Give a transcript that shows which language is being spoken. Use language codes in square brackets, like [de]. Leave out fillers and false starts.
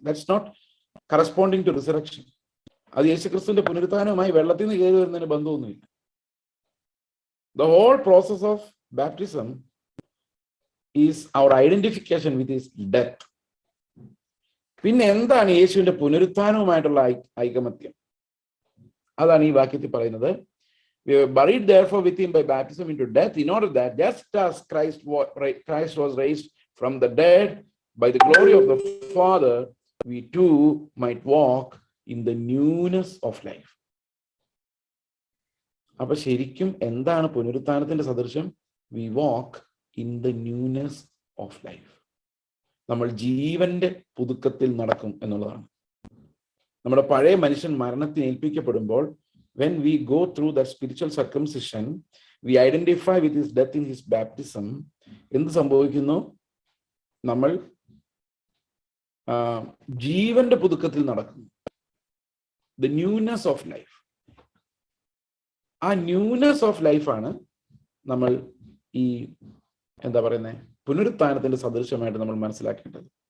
[en] That's not corresponding to resurrection. [ml] അത് യേശുക്രിസ്തുവിന്റെ പുനരുത്ഥാനവുമായി വെള്ളത്തിൽ നിന്ന് കയറി വരുന്നതിന് ബന്ധമൊന്നുമില്ല. [en] The whole process of baptism is our identification with his death. [ml] പിന്നെ എന്താണ് യേശുവിന്റെ പുനരുത്ഥാനവുമായിട്ടുള്ള ഐകമത്യം? അതാണ് ഈ വാക്യത്തിൽ പറയുന്നത്. [en] We were buried therefore with him by baptism into death, in order that just as Christ was raised from the dead by the glory of the Father, we too might walk in the newness of life. [ml] അപ്പൊ ശരിക്കും എന്താണ് പുനരുത്ഥാനത്തിന്റെ സദൃശ്യം? [en] We walk in the newness of life. [ml] നമ്മൾ ജീവന്റെ പുതുക്കത്തിൽ നടക്കും എന്നുള്ളതാണ്. നമ്മുടെ പഴയ മനുഷ്യൻ മരണത്തിന് ഏൽപ്പിക്കപ്പെടുമ്പോൾ, [en] when we go through that spiritual circumcision, we identify with his death in his baptism. [ml] എന്ത് സംഭവിക്കുന്നു? നമ്മൾ ജീവന്റെ പുതുക്കത്തിൽ നടക്കുന്നു. [en] The newness of life. [ml] ആ ന്യൂനെസ് ഓഫ് ലൈഫാണ് നമ്മൾ ഈ എന്താ പറയുന്നത് പുനരുത്ഥാനത്തിന്റെ സദൃശമായിട്ട് നമ്മൾ മനസ്സിലാക്കേണ്ടത്.